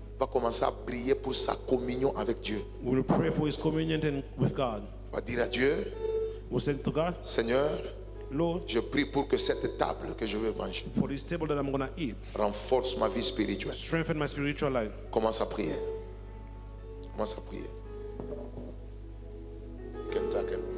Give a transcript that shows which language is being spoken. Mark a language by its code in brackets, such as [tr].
[fr] va commencer à prier pour sa communion avec Dieu. [en] will pray for his communion and with God. [fr] On va dire à Dieu, [en] We'll say to God, [fr] Seigneur, [en] Lord, [fr] je prie pour que cette table que je vais manger [en] for this table that I'm going to eat, [fr] renforce ma vie spirituelle. [en] strengthen my spiritual life. [fr] Commence à prier. Commence à prier. Kentucky.